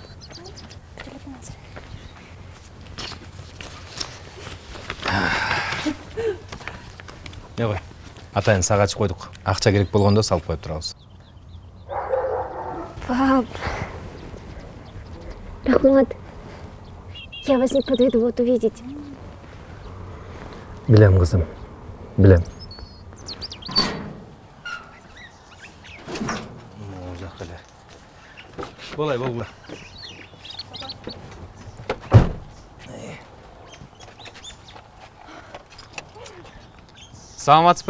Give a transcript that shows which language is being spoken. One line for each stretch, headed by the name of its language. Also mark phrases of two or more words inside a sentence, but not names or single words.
Kyrgyz: Не кой. Атайын сагачы койдук. Акча керек болгондо салып коюп турабыз. Пап, рахмат.
Russian: Я вас не подведу, вот увидите.
Kyrgyz: Билем, кызым. Билем. Болай, болгула. Саламатсызбы?